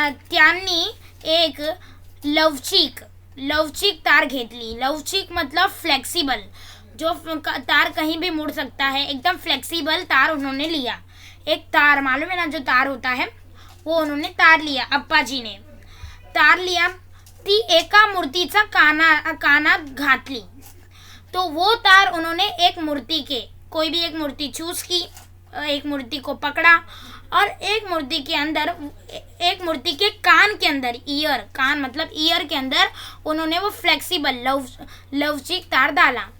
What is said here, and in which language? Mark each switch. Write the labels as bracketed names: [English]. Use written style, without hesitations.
[Marathi] त्यांनी एक लवचिक तार घेतली. [Hindi] लवचिक मतलब फ्लेक्सिबल, जो तार कहीं भी मुड़ सकता है, एकदम फ्लेक्सिबल तार उन्होंने लिया. एक तार, मालूम है ना जो तार होता है, वो उन्होंने तार लिया. अप्पा जी ने तार लिया, [Marathi] ती एका मूर्तीचा कानात घातली. [Hindi] तो वो तार उन्होंने एक मूर्ति के, कोई भी एक मूर्ति चूज की, एक मूर्ति को पकड़ा, और एक मूर्ति के अंदर, एक मूर्ति के कान के अंदर, ईयर, कान मतलब ईयर के अंदर उन्होंने वो फ्लेक्सिबल लवचिक तार डाला.